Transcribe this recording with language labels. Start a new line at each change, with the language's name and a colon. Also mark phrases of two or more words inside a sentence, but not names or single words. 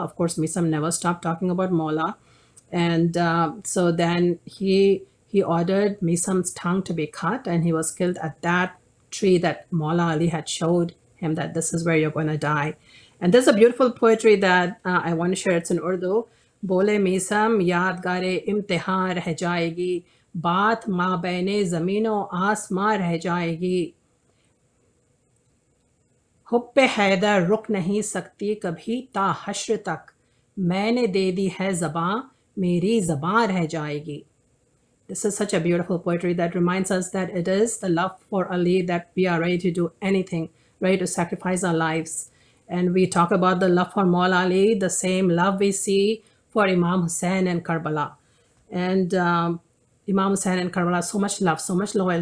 English: Of course, Misam never stopped talking about Maula. And so then he ordered Misam's tongue to be cut, and he was killed at that tree that Maula Ali had showed him that this is where you're going to die. And there's a beautiful poetry that I want to share. It's in Urdu.
Urdu: بولے میثم یادگارِ امتحاں رہ جائے گی، بات مابینِ زمین و آسماں رہ جائے گی. حبِ حیدر رک نہیں سکتی کبھی تا حشر تک، میں نے دے دی ہے زباں، میری زباں رہ جائے گی.
English: This is such a beautiful poetry that reminds us that it is the love for Ali that we are ready to do anything, ready to sacrifice our lives. And we talk about the love for Maula Ali, the same love we see for Imam Hussein and Karbala. And Imam Hussein and Karbala, so much love, so much loyalty.